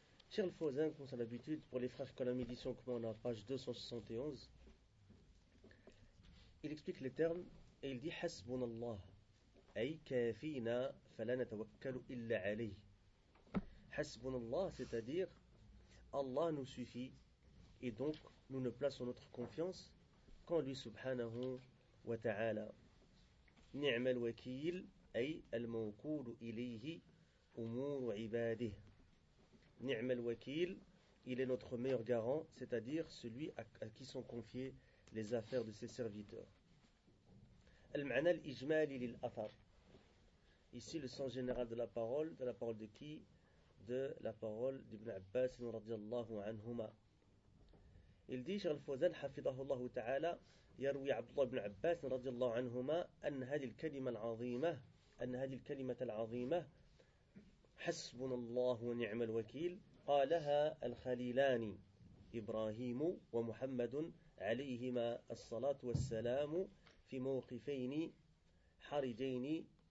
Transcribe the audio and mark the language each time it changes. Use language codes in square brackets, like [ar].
[fr] Cheikh Fawzan, comme c'est l'habitude, pour les frères qui ont la médition, comme on a page 271, il explique les termes et il dit Hasbunallah, [ar] ay kafina falana tawakkalu illa alayh. [fr] Hasbunallah, c'est-à-dire Allah nous suffit et donc nous ne plaçons notre confiance qu'en lui subhanahu wa ta'ala. [ar] نعم الوكيل أي الموكول إليه أمور عباده. نعم الوكيل, [fr] il est notre meilleur garant, c'est-à-dire celui à qui sont confiées les affaires de ses serviteurs. [ar] المعنى الإجمالي للأثر, [fr] ici le sens général de la parole, de la parole de qui? De la parole d'Ibn Abbas رضي الله عنهما. Il dit, Cheikh Fawzan, [ar] حفظه الله تعالى, يروي عبد الله بن عباس رضي الله عنهما أن هذه الكلمة العظيمة, أن هذه الكلمة العظيمة حسبنا الله ونعم الوكيل قالها الخليلان إبراهيم ومحمد عليهما الصلاة والسلام في موقفين حرجين